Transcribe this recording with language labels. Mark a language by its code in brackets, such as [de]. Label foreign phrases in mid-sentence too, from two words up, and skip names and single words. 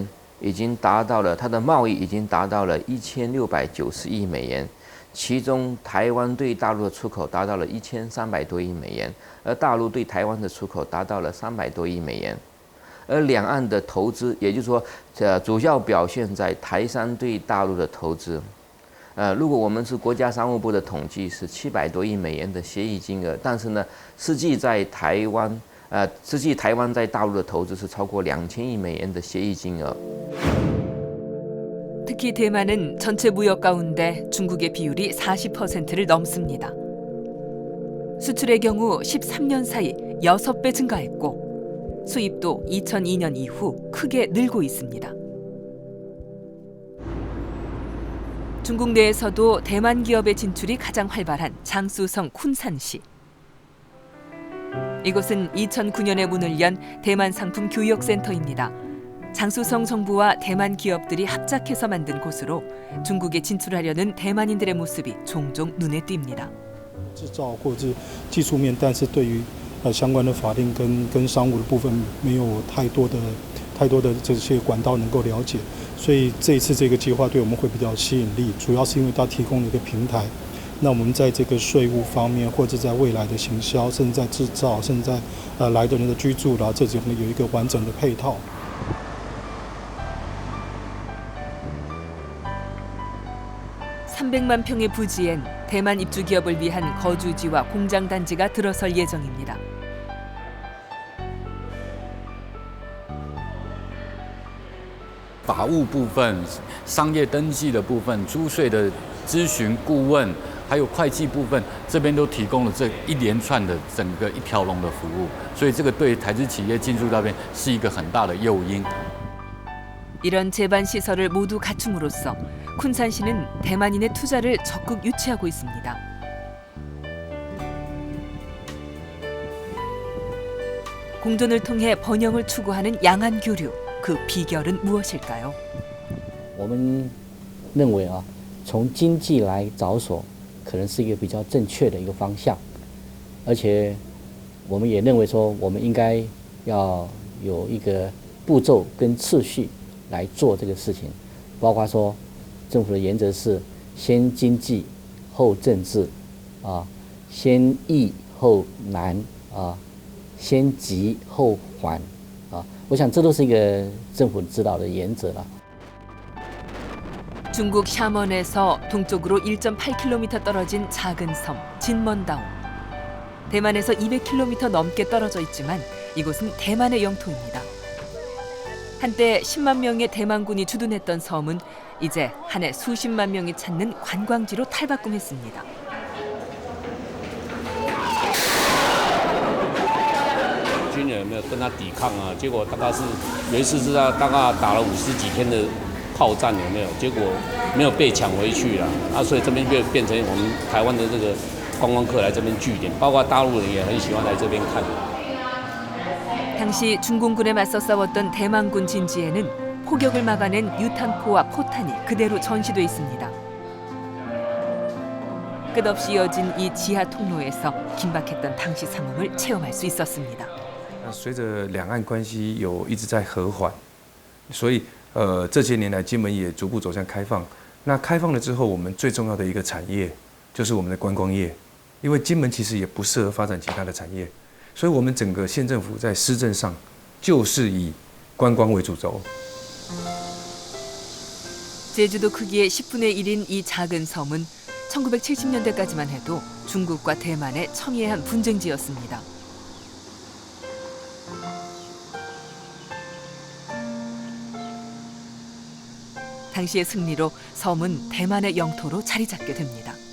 [zh] 已经达到了，它的贸易已经达到了1690亿美元，其中台湾对大陆的出口达到了1300多亿美元，而大陆对台湾的出口达到了300多亿美元，而两岸的投资，也就是说，主要表现在台商对大陆的投资。如果我们是国家商务部的统计是700多亿美元的协议金额，但是呢，实际台湾在大陆的投资是超过2000亿美元的协议金额。 [ko] 특히 대만은 전체 무역 가운데 중국의 비율이 40%를 넘습니다. 수출의 경우 13년 사이 6배 증가했고 수입도 2002년 이후 크게 늘고 있습니다. 중국 내에서도 대만 기업의 진출이 가장 활발한 장쑤성 쿤산시. 이곳은 2009년에 문을 연 대만 상품 교역센터입니다. 장쑤성 정부와 대만 기업들이 합작해서 만든 곳으로 중국에 진출하려는 대만인들의 모습이 종종 눈에 띕니다. [zh] 制造或者技术面，但是对于相关的法令跟商务的部分没有太多的这些管道能够了解，所以这一次这个计划对我们会比较吸引力，主要是因为它提供了一个平台。那我们在这个税务方面，或者在未来的行销，甚至在制造，甚至在来的人的居住啦，这种有一个完整的配套。 [ko] 300만 평의 부지엔 대만 입주 기업을 위한 거주지와 공장 단지가 들어설 예정입니다. [zh] 法务部分、商业登记的部分、租税的咨询顾问，还有会计部分，这边都提供了这一连串的整个一条龙的服务，所以这个对台资企业进驻那边是一个很大的诱因。 [ko] 이런 제반 시설을 모두 갖춤으로써 쿤산시는 대만인의 투자를 적극 유치하고 있습니다. 공존을 통해 번영을 추구하는 양안 교류, 그 비결은 무엇일까요? [zh] 我们认为啊，从经济来着手，可能是一个比较正确的一个方向，而且我们也认为说，我们应该要有一个步骤跟次序来做这个事情，包括说，政府的原则是先经济后政治，啊，先易后难啊。先急后缓，啊，我想这都是一个政府指导的原则了。 [ko] 중국 샤먼에서 동쪽으로 1.8km 떨어진 작은 섬 진먼다오. 대만에서 200km 넘게 떨어져 있지만 이곳은 대만의 영토입니다. 한때 10만 명의 대만군이 주둔했던 섬은 이제 한 해 수십만 명이 찾는 관광지로 탈바꿈했습니다. [zh] 军人有没有跟他抵抗啊？结果大概是有一次是大概打了50几天的炮战，有没有？结果没有被抢回去了啊，所以这边就变成我们台湾的这个观光客来这边据点，包括大陆人也很喜欢来这边看。 [ko] 당시 중공군에 맞서 싸웠던 대만군 진지에는 포격을 막아낸 유탄포와 포탄이 그대로 전시돼 있습니다. 끝없이 이어진 이 지하 통로에서 긴박했던 당시 상황을 체험할 수 있었습니다. [zh] 随着两岸关系有一直在和缓，所以这些年来金门也逐步走向开放。那开放了之后，我们最重要的一个产业就是我们的观光业，因为金门其实也不适合发展其他的产业，所以我们整个县政府在施政上就是以观光为主轴。 [ko] 제주도 크기의 10분의 1인 이 작은 섬은 1970년대까지만 해도 중국과 대만의 첨예한 분쟁지였습니다. 당시의 승리로 섬은 대만의 영토로 자리 잡게 됩니다.